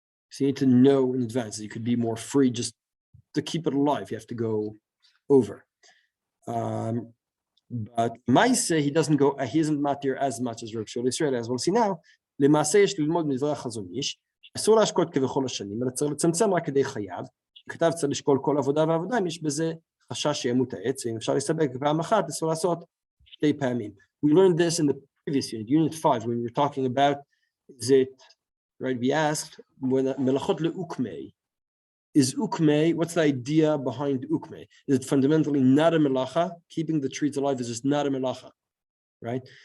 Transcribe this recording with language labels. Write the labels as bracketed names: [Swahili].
[English] So you need to know in advance that you could be more free just to keep it alive. You have to go over. But Maise, he isn't matir as much as Rav Shul Israel, as we'll see now. [Hebrew] למעשה יש ללמוד מדברי החזון איש, אסור להשקות כבכל השנים, אלא צריך לצמצם רק כדי חייו. כתב צריך לשקול כל עבודה ועבודה, אם יש בזה חשש שימות העץ, ואם אפשר להסתפק בפעם אחת, אסור לעשות שתי פעמים. [English] We learned this in the previous unit 5, when we were talking about, is it, right, we asked, when melachot le'ukmei, is ukmei, what's the idea behind ukmei? Is it fundamentally not a melacha? Keeping the trees alive is just not a melacha, right?